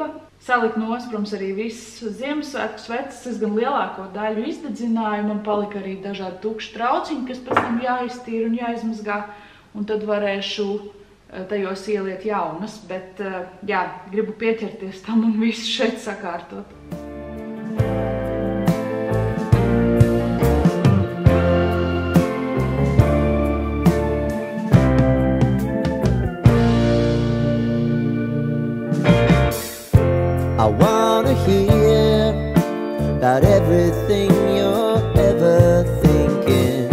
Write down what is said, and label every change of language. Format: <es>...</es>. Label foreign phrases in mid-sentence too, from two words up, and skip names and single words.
<lv>Salikt nost, protams, arī visu Ziemassvētku sveces, es gan lielāko daļu izdedzināju, man palika arī dažādi tukši trauciņi, kas pēc tam jāiztīra un jāizmazgā. Un tad varēšu tajos ieliet jaunas, bet jā, gribu pieķerties tam un visu šeit sakārtot.</lv> <en>I wanna hear about everything you're ever thinking.</en>